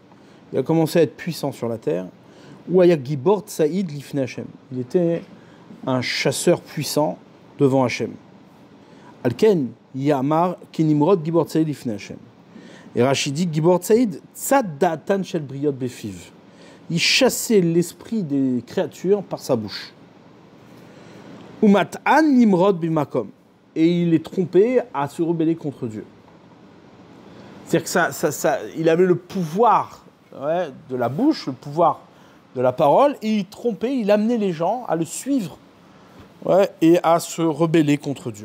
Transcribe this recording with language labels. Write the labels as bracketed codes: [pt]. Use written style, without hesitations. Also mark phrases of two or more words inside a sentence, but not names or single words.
[fr] Il a commencé à être puissant sur la terre, [he] הוא היה גבור ציד לפני השם. [fr] Il était un chasseur puissant devant Hashem. [he] על כן יאמר כנמרד גבור ציד לפני השם. [fr] Et Rachid dit [he] גבור ציד צד דעתן של בריות בפיו. [fr] Il chassait l'esprit des créatures par sa bouche. [he] ומטען נמרוד במקום. [fr] Et il est trompé à se rebeller contre Dieu. C'est-à-dire que il avait le pouvoir de la bouche, le pouvoir de la parole, et il trompait, il amenait les gens à le suivre et à se rebeller contre Dieu.